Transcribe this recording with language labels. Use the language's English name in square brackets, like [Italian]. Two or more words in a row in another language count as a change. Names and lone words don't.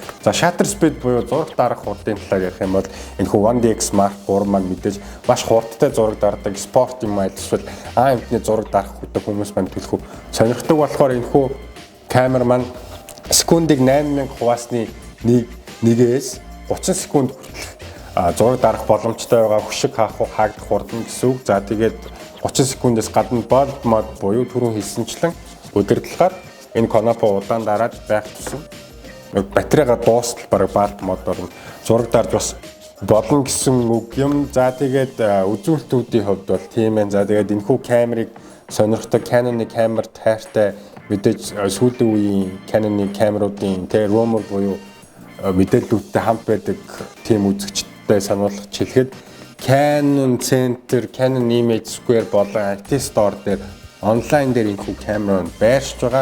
[Mongolian] За [English] shutter speed [Mongolian] буюу зураг дарах хурдын талаар ярих юм бол энэхүү 1DX Mark 3 маань мэдээж маш хурдтай зураг дардаг спорт юм эсвэл амтны зураг дарах хүдэг хүмүүс маань төлөхөв сонирхдаг болохоор энэхүү камер маань секундыг 8000 хуваасны 1-ээс 30 секунд хүртэл зураг дарах боломжтой байгаа хөшиг хаагдах хурдан гэсэн үг. За тэгээд 30 секундээс гадна [English] bulb mode [Mongolian] буюу түрүүн хэлсэнчлэн удирдлагаар энэ Canon удаан дараад байх тусам батарейга дуустал бараг [English] bulb mode- [Mongolian] оор зураг дарж бас болно гэсэн үг юм. За тэгээд үзүүлэлтүүдийн хувьд бол тийм ээ. За тэгээд энэхүү камерыг сонирхдаг Canon-ы камер тайртай мэдээж сүүлийн үеийн Canon-ы камеруудын rumor буюу мэдээллүүдтэй хамт байдаг тийм үзэгчтэй сануулгах хэлэхэд Canon Center, Canon Image Square болон IT Store дээр онлайн дээр энэхүү камер байршиж байгаа.